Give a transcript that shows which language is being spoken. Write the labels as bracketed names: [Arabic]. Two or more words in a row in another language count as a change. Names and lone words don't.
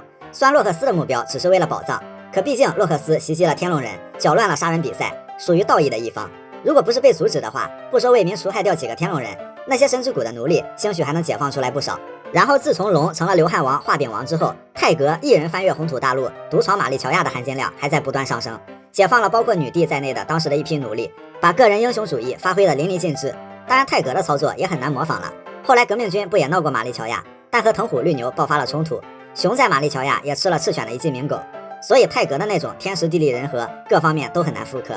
[Chinese] 雖然洛克斯的目標只是為了寶藏，可畢竟洛克斯襲擊了天龍人，攪亂了殺人比賽，屬於道義的一方。如果不是被阻止的話，不說為民除害掉幾個天龍人，那些神之谷的奴隸興許還能解放出來不少。然後自從龍成了流汗王畫餅王之後， 泰格一人翻越红土大陆，独闯玛丽乔亚的含金量还在不断上升，解放了包括女帝在内的当时的一批奴隶，把个人英雄主义发挥得淋漓尽致。当然，泰格的操作也很难模仿了。后来革命军不也闹过玛丽乔亚，但和藤虎绿牛爆发了冲突，熊在玛丽乔亚也吃了赤犬的一记鸣狗，所以泰格的那种天时地利人和各方面都很难复刻。